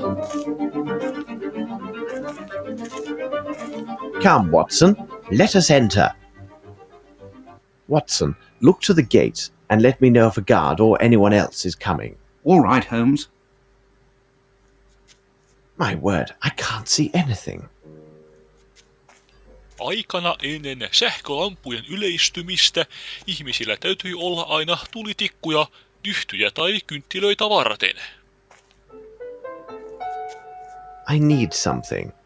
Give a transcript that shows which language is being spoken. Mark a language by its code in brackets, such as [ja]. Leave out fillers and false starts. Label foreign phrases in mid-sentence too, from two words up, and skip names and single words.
[en] Come, Watson, let us enter. Watson, look to the gate and let me know if a guard or anyone else is coming. All right, Holmes. My word, I can't see anything. [fi] Aikana ennen sähkölampujen yleistymistä ihmisillä täytyi olla aina tulitikkuja, dyhtyjä tai kynttilöitä varten. [en] I need something.